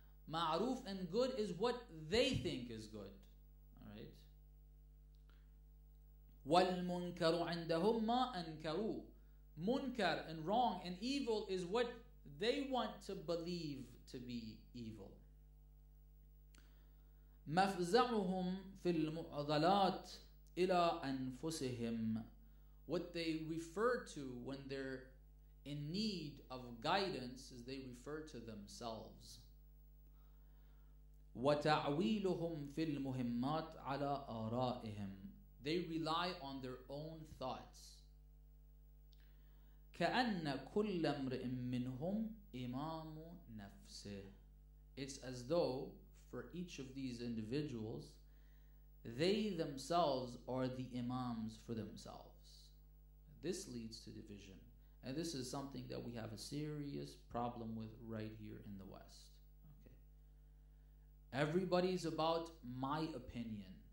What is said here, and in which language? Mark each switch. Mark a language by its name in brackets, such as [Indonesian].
[English] Ma'ruf and good is what they think is good. Alright? [Arabic] Wal-munkaru عندهم ma ankaru. [English] Munkar and wrong and evil is what they want to believe to be evil. [Arabic] مفزعهم في المعضلات إلى أنفسهم. [English] What they refer to when they're in need of guidance is they refer to themselves. [Arabic] وتعويلهم في المهمات على آرائهم. [English] They rely on their own thoughts. [Arabic] كأن كل امرئ منهم إمام نفسه. [English] It's as though for each of these individuals, they themselves are the imams for themselves. this leads to division. And this is something that we have a serious problem with right here in the West. Okay. Everybody's about my opinion.